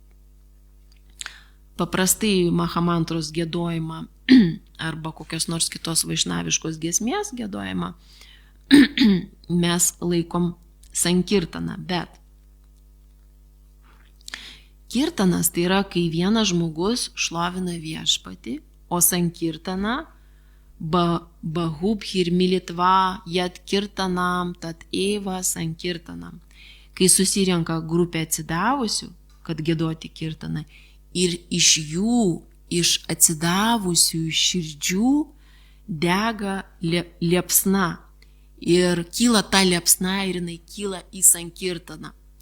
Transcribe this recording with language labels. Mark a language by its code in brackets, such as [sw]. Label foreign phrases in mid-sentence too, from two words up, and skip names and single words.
[lt] Paprastai mahamantros giedojimą arba kokios nors kitos vaišnaviškos giesmės giedojimą mes laikom sankirtaną, bet kirtanas tai yra, kai vienas žmogus šlovina viešpatį, o sankirtana [sa] बहुभिर् मिलित्वा यत् कीर्तनम् तत् एव संकीर्तनम्. [lt] Kai susirenka grupė atsidavusių, kad giedoti kirtaną, ir iš jų, iš atsidavusių širdžių dega liepsna. Ir kyla ta liepsna ir jinai kyla į sankirtaną.